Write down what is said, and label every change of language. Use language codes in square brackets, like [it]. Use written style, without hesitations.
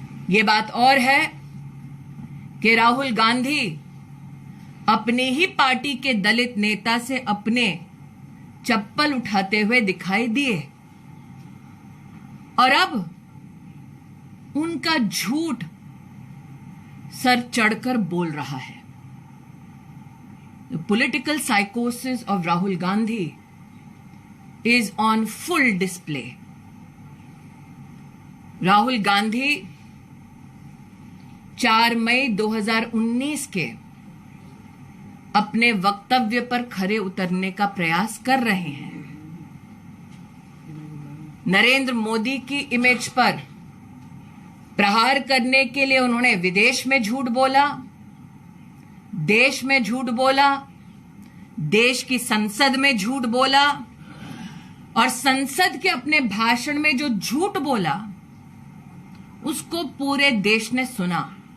[hi] यह बात और है कि राहुल गांधी अपनी ही पार्टी के दलित नेता से अपने चप्पल उठाते हुए दिखाई दिए और अब उनका झूठ सर चढ़कर बोल रहा है। [en] The political psychosis of Rahul Gandhi is on full display. [hi] Rahul Gandhi 4 मई 2019 के अपने वक्तव्य पर खरे उतरने का प्रयास कर रहे हैं। नरेंद्र मोदी की इमेज पर प्रहार करने के लिए उन्होंने विदेश में झूठ बोला, देश में झूठ बोला, देश की संसद में झूठ बोला और संसद के अपने भाषण में जो झूठ बोला उसको पूरे देश ने सुना।